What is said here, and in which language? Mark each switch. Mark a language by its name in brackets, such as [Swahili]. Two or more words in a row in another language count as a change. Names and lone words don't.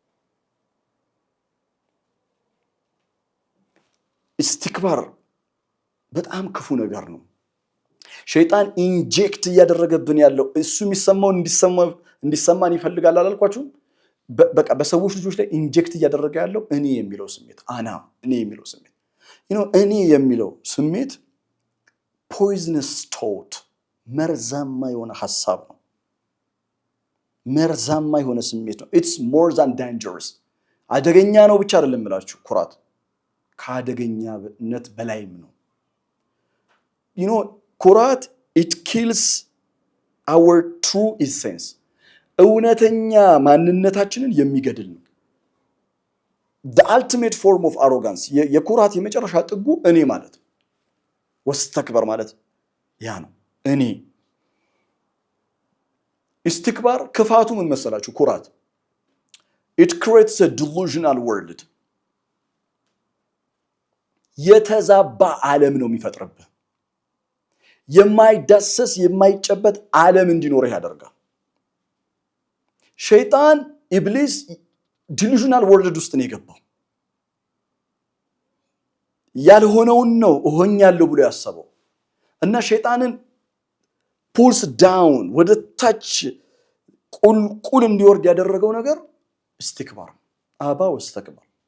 [Amharic] እስትክባር በጣም ክፉ ነገር ነው ሸይጣን ኢንጀክት እያደረገብን ያለው እሱ የሚሰማውን እንዲሰማን ይፈልጋል አላልኳችሁም በቃ በሰዎች ልጆች ላይ ኢንጀክት እያደረገ ያለው እኔ የሚለው ስሜት እኔ የሚለው ስሜት [English] poisonous thought [Amharic] መርዛማ የሆነ ሐሳብ ነው መርዛማ የሆነ ስሜት ነው [English] it's more than dangerous [Amharic] አደገኛ ነው ብቻ አይደለም እላችሁ ኩራት ከአደገኛነት በላይም ነው ኩራት [English] it kills our true essence [Amharic] እውነተኛ ማንነታችንን የሚገድል ነው [English] the ultimate form of arrogance [Amharic] የኩራት የመጨረሻ ጥጉ እኔ ማለት ወስተክበር ማለት ያ ነው እኔ እስትክባር ክፋቱ ምን መሰላችሁ ኩራት [English] it creates a delusional world [Amharic] የተዛባ ዓለም ነው የሚፈጥርብህ የማይዳሰስ የማይጨበጥ ዓለም እንዲኖርህ ያደርጋል ሸይጣን ኢብሊስ [English] delusional world [Amharic] ውስጥ ነው የገባው ያልሆነውን ነው እሆኛለሁ ብሎ ያሰበው እና ሸይጣንን [English] pulls down [Amharic] ወደ ታች ቁልቁል እንዲወርድ ያደረገው ነገር እስትክባር [Arabic] أبى واستكبر